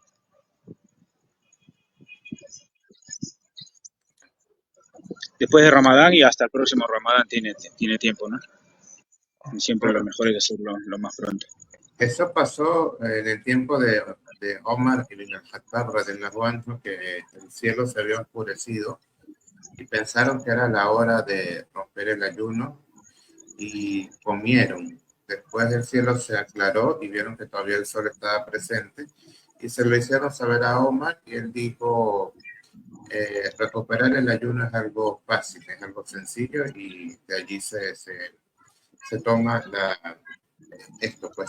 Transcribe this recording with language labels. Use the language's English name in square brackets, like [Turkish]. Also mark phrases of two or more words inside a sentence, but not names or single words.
[Spanish] Después de Ramadán y hasta el próximo Ramadán tiene tiempo, ¿no? Y siempre lo mejor es hacerlo lo más pronto. Eso pasó en el tiempo de Omar ibn al-Khattab, [Arabic] رضي الله عنه, [Spanish] que el cielo se había oscurecido y pensaron que era la hora de romper el ayuno y comieron. Después el cielo se aclaró y vieron que todavía el sol estaba presente y se lo hicieron saber a Omar y él dijo, recuperar el ayuno es algo fácil, es algo sencillo y de allí se toma esto, pues.